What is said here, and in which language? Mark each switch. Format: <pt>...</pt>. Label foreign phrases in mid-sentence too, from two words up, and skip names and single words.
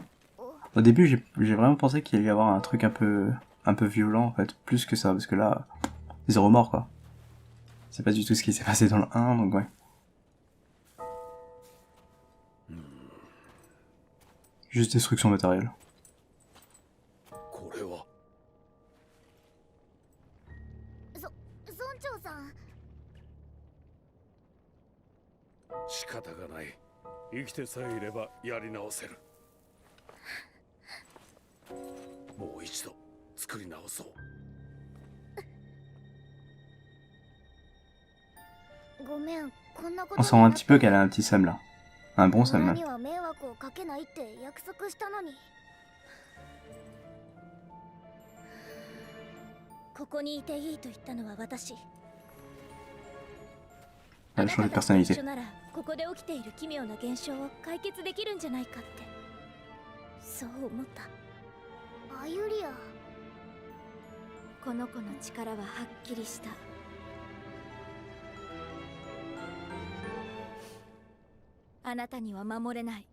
<fr>Au début j'ai vraiment pensé qu'il allait y avoir un truc un peu violent en fait, plus que ça, parce que là, zéro mort quoi. C'est pas du tout ce qui s'est passé dans le 1, donc ouais. Juste destruction matérielle.</fr> <ja>これは村長さん。仕方がない。生きてさえいればやり直せる。もう一度作り直そう。ごめん、こんなこ</ja> <fr>On</fr> <ja>と</ja> <fr>sent un petit peu qu'elle a un petit seum là. Un bon seum</fr> <ja>村</ja> <fr>même.</fr> <ja>には迷惑をかけないって約束したのに。ここにいていいと言ったのは私。</ja> <fr>Elle a changé de personnalité.</fr> <ja>一緒ならここで起きている奇妙な現象を解決できるんじゃないかって。そう思った。アユリア。この子の力ははっきりした。あなたには守れない。</ja>